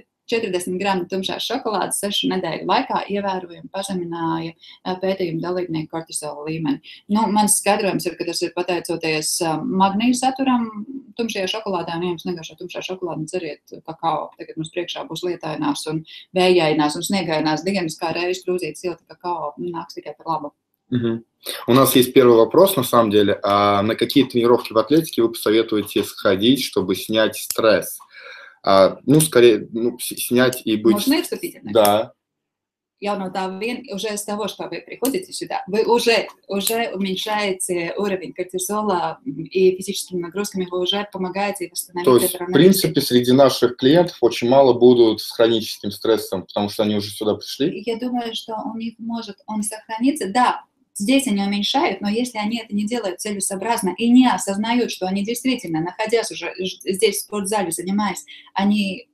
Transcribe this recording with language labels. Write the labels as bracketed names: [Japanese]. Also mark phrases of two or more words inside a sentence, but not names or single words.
[Latvian] 40 gramu tumšās šokolādes 6 nedēļu laikā ievērojami pazemināja pētījumu dalībnieku kortizola līmeni. Nu, mans skaidrojums ir, ka tas ir pateicoties magnīja saturam tumšajā šokolādē, un ja jums negaršo tumšā šokolāde, dzeriet kakao. Tagad mums priekšā būs lietainās un vējainās un sniegainās dienas, kā reiz krūzīt silta kakao, nāks tikai par labu. [Russian] У нас есть первый вопрос, на самом деле. На какие тренировки в атлетике вы посоветуете сходить, чтобы снять стресс? Ну, скорее, снять и быть... Можно вступить? Да. [Latvian] Jau no tā [Russian] уже с того, что вы приходите сюда, вы уже уменьшаете уровень кортизола и физическими нагрузками вы уже помогаете восстановить. То есть, в принципе, среди наших клиентов очень мало будут с хроническим стрессом, потому что они уже сюда пришли. Я думаю, что у них может он сохраниться. Да, здесь они уменьшают, но если они это не делают целесообразно и не осознают, что они действительно, находясь уже здесь в спортзале, занимаясь, они...